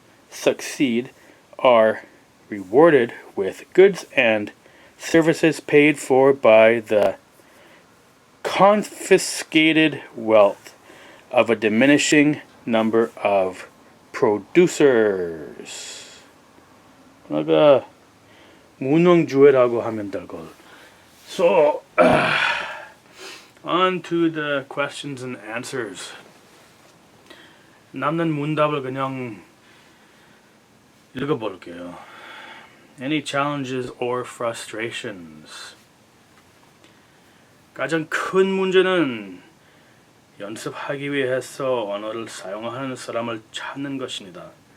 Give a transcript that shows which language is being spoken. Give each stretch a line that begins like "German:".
English: succeed, are rewarded with goods and services paid for by the confiscated wealth of a diminishing number of producers.
Korean: 그러니까 무능주의라고 하면 될 걸.
English: So, on to the questions and answers.
Korean: 남는 문답을 그냥 읽어볼게요.
English: Any challenges or frustrations?
Korean: 가장 큰 문제는 연습하기 위해서 언어를 사용하는 사람을 찾는 것입니다.